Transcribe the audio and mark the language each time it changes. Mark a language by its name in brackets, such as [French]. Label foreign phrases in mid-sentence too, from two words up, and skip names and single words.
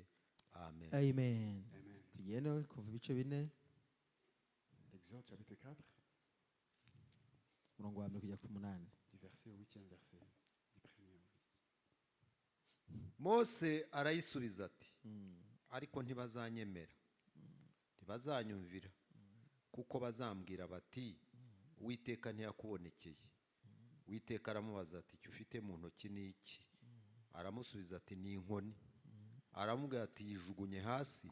[Kinyarwanda] Amen. Amen. Tugende kuva ibice 4 [French] Exode, chapitre 4, [Kinyarwanda] umurongo wa 1 kujya ku 8. [French] du verset au 8e verset. Du premier au 8. [Kinyarwanda] Mose arayisubiza ati ariko ntibazanyemera ntibazanyumvira kuko bazambwira bati uwiteka ntiyakubonekeye. uwiteka aramubaza ati icyo ufite mu ntoki ni iki? aramusubiza ati ni inkoni. aramubwira ati yijugunye hasi.